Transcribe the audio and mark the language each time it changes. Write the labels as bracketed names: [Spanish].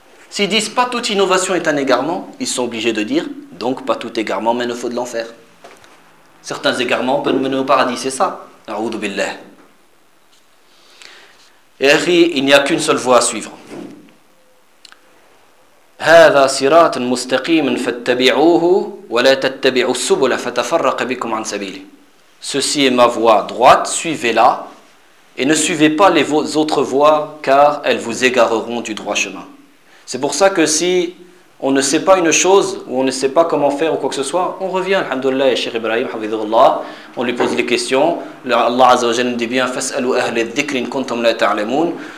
[French] S'ils disent pas toute innovation est un égarement, ils sont obligés de dire, donc pas tout égarement mène au feu de l'enfer. Certains égarements peuvent mener au paradis, c'est ça. A'oudou billah. Et il n'y a qu'une seule voie à suivre. [Arabic] هذا صراط مستقيم فاتبعوه ولا تتبعوا السبل فتفرق بكم عن سبيله. [French] Ceci est ma voie droite, suivez-la et ne suivez pas les autres voies car elles vous égareront du droit chemin. C'est pour ça que si on ne sait pas une chose ou on ne sait pas comment faire ou quoi que ce soit, on revient alhamdoulillah à Cheikh Ibrahim hafidhahullah, on lui pose les questions, Allah azza wa jalla dit bien [Arabic] fas'alou ahl adh-dhikr in kuntum la ta'lamun.